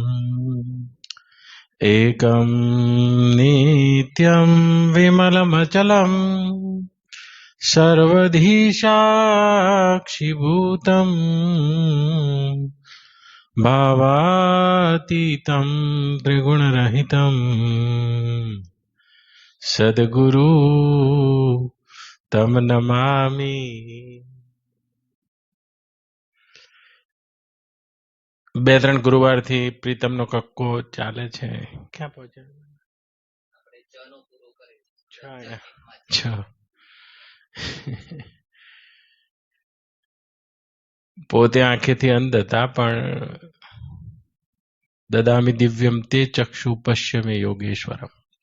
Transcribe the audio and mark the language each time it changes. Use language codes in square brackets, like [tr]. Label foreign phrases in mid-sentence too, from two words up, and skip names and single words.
[sa] एकं नित्यं विमलमचलं सर्वधी साक्षिभूतं भावातीतं त्रिगुणरहितं सद्गुरु तम नमामि। [gu] બે ત્રણ ગુરુવારથી પ્રીતમનો કક્કો ચાલે છે. ક્યાં પહોંચ્યા? પોતે આંખેથી અંધ હતા, પણ [sa] દદામિ દિવ્યમ તે ચક્ષુ પશ્યમે યોગેશ્વરમ.